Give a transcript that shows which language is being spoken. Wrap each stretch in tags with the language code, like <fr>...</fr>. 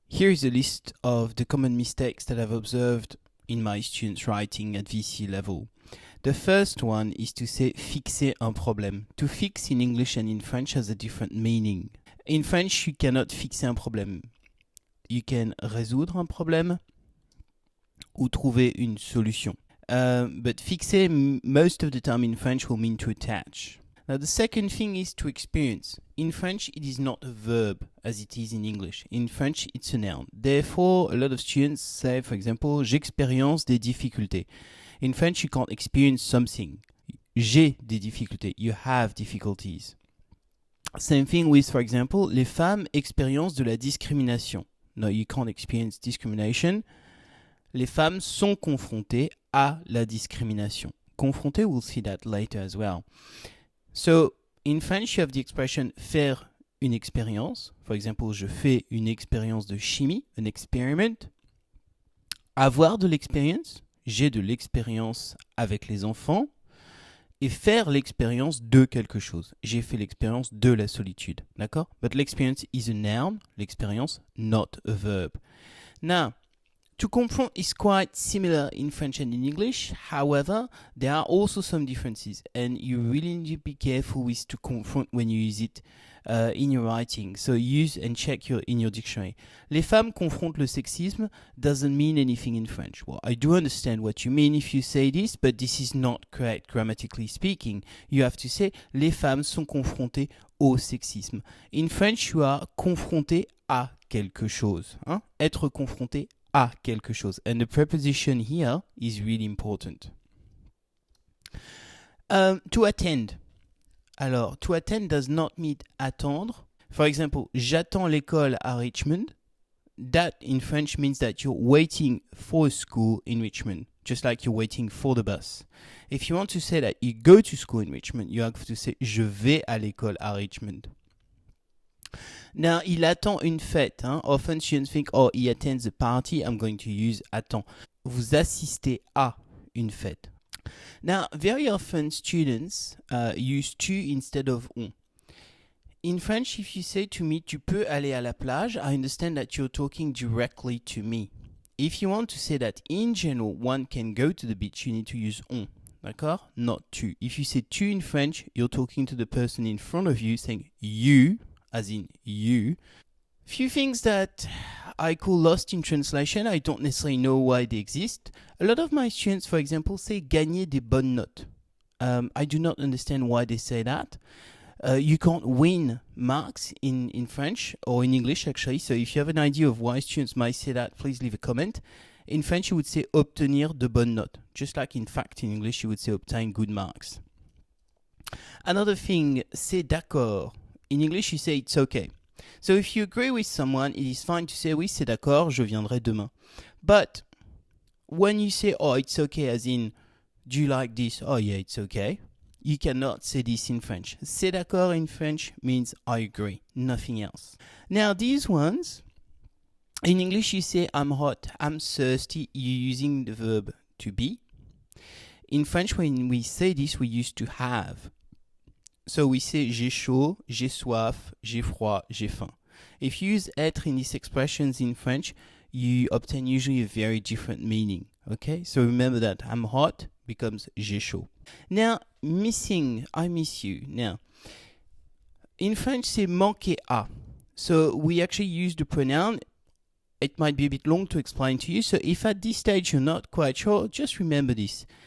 <en>Here is a list of the common mistakes that I've observed in my students writing at VCE level. The first one is to say</en> <fr>fixer un problème.</fr> <en>To fix in English and in French has a different meaning. In French, you cannot</en> <fr>fixer un problème.</fr> <en>You can</en> <fr>résoudre un problème ou trouver une solution.</fr> <en>But fixer most of the time in French will mean to attach. Now the second thing is to experience. In French, it is not a verb as it is in English. In French, it's a noun. Therefore, a lot of students say, for example,</en> <fr>j'expérience des difficultés.</fr> <en>In French, you can't experience something.</en> <fr>J'ai des difficultés.</fr> <en>You have difficulties. Same thing with, for example,</en> <fr>les femmes expériences de la discrimination.</fr> <en>No, you can't experience discrimination.</en> <fr>Les femmes sont confrontées à la discrimination.</fr> <en>Confrontées, we'll see that later as well. So, in French, you have the expression</en> <fr>faire une expérience.</fr> <en>For example,</en> <fr>je fais une expérience de chimie,</fr> <en>an experiment.</en> <fr>Avoir de l'expérience, j'ai de l'expérience avec les enfants. Et faire l'expérience de quelque chose. J'ai fait l'expérience de la solitude. D'accord?</fr> <en>But l'experience is a noun, l'expérience, not a verb. Now, to confront is quite similar in French and in English. However, there are also some differences, and you really need to be careful with to confront when you use it in your writing. So use and check in your dictionary.</en> <fr>Les femmes confrontent le sexisme</fr> <en>doesn't mean anything in French. Well, I do understand what you mean if you say this, but this is not correct grammatically speaking. You have to say</en> <fr>les femmes sont confrontées au sexisme.</fr> <en>In French, you are</en> <fr>confronté à quelque chose. Hein? Être confronté à quelque chose.</fr> <en>And the preposition here is really important. To attend. Alors, to attend does not mean attendre. For example,</en> <fr>j'attends l'école à Richmond.</fr> <en>That in French means that you're waiting for a school in Richmond, just like you're waiting for the bus. If you want to say that you go to school in Richmond, you have to say</en> <fr>je vais à l'école à Richmond.</fr> <en>Now,</en> <fr>il attend une fête. Hein?</fr> <en>Often students think, oh, he attends a party, I'm going to use attend.</en> <fr>Vous assistez à une fête.</fr> <en>Now, very often students use tu instead of on. In French, if you say to me,</en> <fr>tu peux aller à la plage,</fr> <en>I understand that you're talking directly to me. If you want to say that in general, one can go to the beach, you need to use on. D'accord? Not tu. If you say tu in French, you're talking to the person in front of you, saying you, as in you. Few things that I call lost in translation. I don't necessarily know why they exist. A lot of my students, for example, say</en> <fr>gagner des bonnes notes.</fr> <en>I do not understand why they say that. You can't win marks in French or in English, actually. So if you have an idea of why students might say that, please leave a comment. In French, you would say</en> <fr>obtenir de bonnes notes.</fr> <en>Just like, in fact, in English, you would say obtain good marks. Another thing,</en> <fr>c'est d'accord.</fr> <en>In English, you say it's okay. So if you agree with someone, it is fine to say</en> <fr>oui, c'est d'accord, je viendrai demain.</fr> <en>But when you say, oh, it's okay, as in, do you like this? Oh, yeah, it's okay. You cannot say this in French.</en> <fr>C'est d'accord</fr> <en>in French means I agree, nothing else. Now, these ones, in English, you say I'm hot, I'm thirsty, you're using the verb to be. In French, when we say this, we use to have. So we say</en> <fr>j'ai chaud, j'ai soif, j'ai froid, j'ai faim.</fr> <en>If you use être in these expressions in French, you obtain usually a very different meaning. Okay? So remember that I'm hot becomes</en> <fr>j'ai chaud.</fr> <en>Now, missing, I miss you. Now, in French,</en> <fr>c'est manquer à.</fr> <en>So we actually use the pronoun. It might be a bit long to explain to you. So if at this stage you're not quite sure, just remember this.</en>